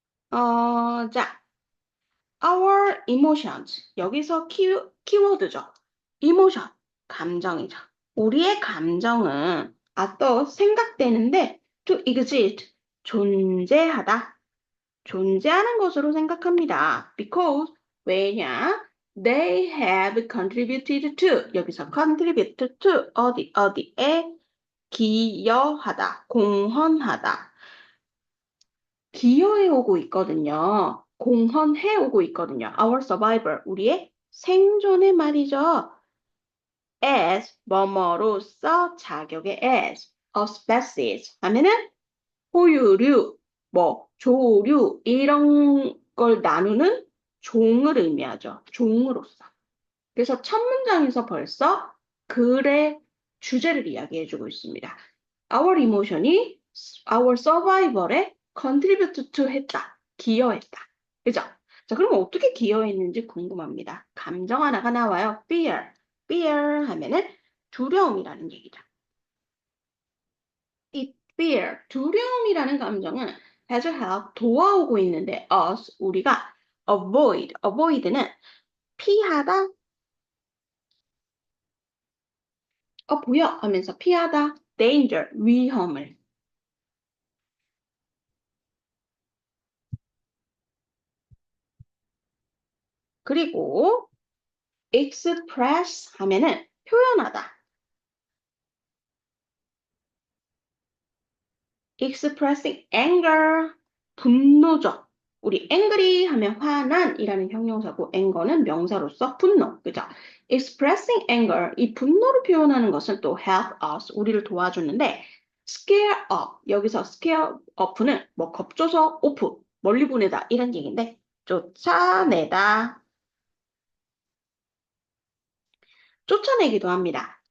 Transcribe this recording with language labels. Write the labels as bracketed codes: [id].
[en] 자, our emotions. [ko] 여기서 키워드죠. emotion. 감정이죠. 우리의 감정은 또 생각되는데 [en] to exist. [ko] 존재하다. 존재하는 것으로 생각합니다. [en] Because [ko] 왜냐? [en] They have contributed to. [ko] 여기서 contribute to 어디에 기여하다, 공헌하다. 기여해 오고 있거든요. 공헌해 오고 있거든요. [en] Our survival, [ko] 우리의 생존의 말이죠. As, 뭐뭐로서 자격의 as, [en] a species [ko] 하면은 포유류, 조류 이런 걸 나누는 종을 의미하죠. 종으로서. 그래서 첫 문장에서 벌써 글의 주제를 이야기해주고 있습니다. [en] Our emotion [ko] 이 [en] our survival [ko] 에 [en] contribute to [ko] 했다. 기여했다. 그죠? 자, 그럼 어떻게 기여했는지 궁금합니다. 감정 하나가 나와요. fear. fear 하면은 두려움이라는 얘기죠. 이 fear, 두려움이라는 감정은 [en] has help [ko] 도와오고 있는데 us, 우리가 [en] avoid [ko] 는 피하다, 보여 하면서 피하다, danger, 위험을. 그리고 express 하면은 표현하다. [en] expressing anger, [ko] 분노죠. 우리 angry 하면 화난이라는 형용사고 anger는 명사로서 분노, 그죠? [en] expressing anger, [ko] 이 분노를 표현하는 것은 또 [en] help us, [ko] 우리를 도와주는데 [en] scare up, [ko] 여기서 scare up는 뭐 겁줘서 off, 멀리 보내다 이런 얘기인데 쫓아내다, 쫓아내기도 합니다.